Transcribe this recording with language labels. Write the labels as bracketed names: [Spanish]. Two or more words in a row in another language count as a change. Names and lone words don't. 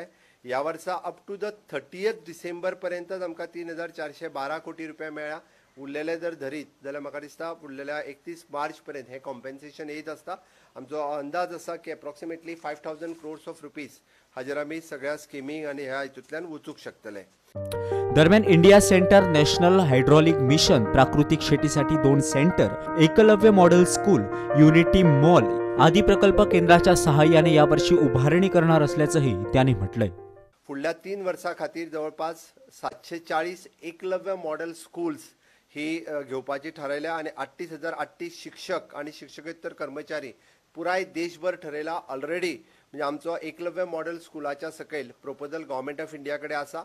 [Konkani] ह्या वर्सा [English] up to the 30th [Konkani] डिसेंबर पर्यंतच आमकां 3,412 कोटी रुपया मेळ्ळ्या. उरलेले जर धरीत जाल्यार म्हाका दिसता उरलेल्या 31 मार्च पर्यंत हे कॉम्पेन्सेशन येत आसता. आमचो अंदाज आसा की अप्रॉक्सिमेटली 5,000 [English] crores of rupees [Konkani] हाजेर आमी सगळ्या स्किमींक आनी ह्या हितूंतल्यान वचूंक शकतले. [Marathi] दरम्यान इंडिया सेंटर नॅशनल हायड्रॉलिक मिशन प्राकृतिक शेतीसाठी 2 सेंटर, एकलव्य मॉडेल स्कूल, युनिटी मॉल आदी प्रकल्प केंद्राच्या सहाय्याने यावर्षी उभारणी करणार असल्याचंही त्यांनी म्हटलंय. [Konkani] फुडल्या 3 वर्सां खातीर जवळपास 740 एकलव्य मॉडेल स्कूल्स ही घेवपाची थारायल्या आणि 38,038 शिक्षक आणि शिक्षकेतर कर्मचारी पुराय देशभर ठरयला ऑलरेडी. म्हणजे आमचो एकलव्य मॉडेल स्कुलाच्या सकयल प्रपोजल गव्हर्मेंट ऑफ इंडिया कडेन आसा.